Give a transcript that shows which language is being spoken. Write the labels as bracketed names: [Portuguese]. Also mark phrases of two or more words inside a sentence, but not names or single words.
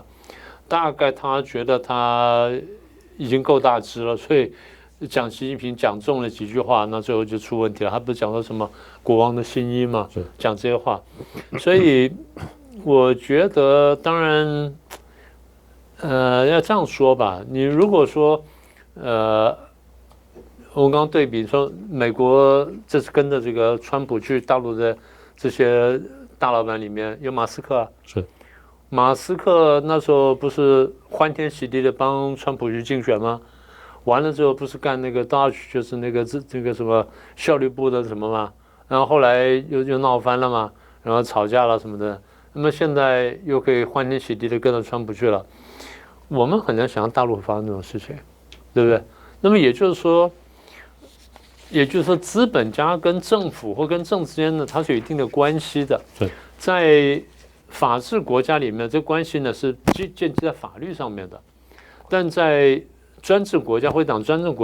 [Chinese] 大概他覺得他已經夠大只了，所以講習近平講中了幾句話，那最後就出問題了。他不是講到什麼國王的新衣嘛，講這些話，所以我覺得，當然，要這樣說吧，你如果說，我剛剛對比說，美國這次跟着這個川普去大陸的這些大老闆裡面有馬斯克啊，是。馬斯克那時候不是歡天喜地的幫川普去競選嗎？完了之後不是幹那個 Dodge，就是那個什麼效率部的什麼嘛，然後後來又鬧翻了嘛，然後吵架了什麼的。那麼現在又可以歡天喜地的跟着川普去了。我們很難想象大陸會發生這種事情，對不對？那麼也就是說，資本家跟政府或跟政治之間呢，它是有一定的關係的。在法治國家裡面，這關係呢是建基在法律上面的，但在專制國家或黨專政